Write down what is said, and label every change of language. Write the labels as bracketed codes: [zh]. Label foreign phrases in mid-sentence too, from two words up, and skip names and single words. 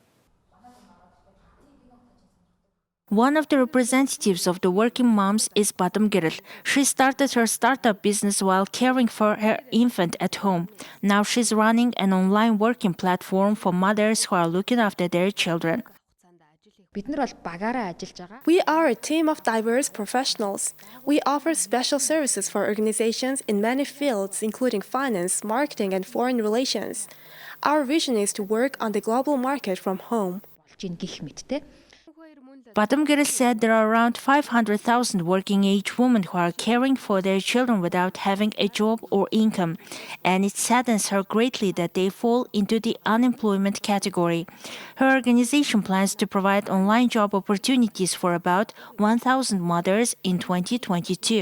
[en] One of the representatives of the working moms is Batum Giril. She started her startup business while caring for her infant at home. Now she's running an online working platform for mothers who are looking after their children. [mn] Бид нар бол багаараа ажиллаж байгаа. [en] We are a team of diverse professionals. We offer special services for organizations in many fields, including finance, marketing, and foreign relations. Our vision is to work on the global market from home. [mn] Болж ийн гэх мэттэй. [en] Badamgiri said there are around 500,000 working-age women who are caring for their children without having a job or income, and it saddens her greatly that they fall into the unemployment category. Her organization plans to provide online job opportunities for about 1,000 mothers in 2022.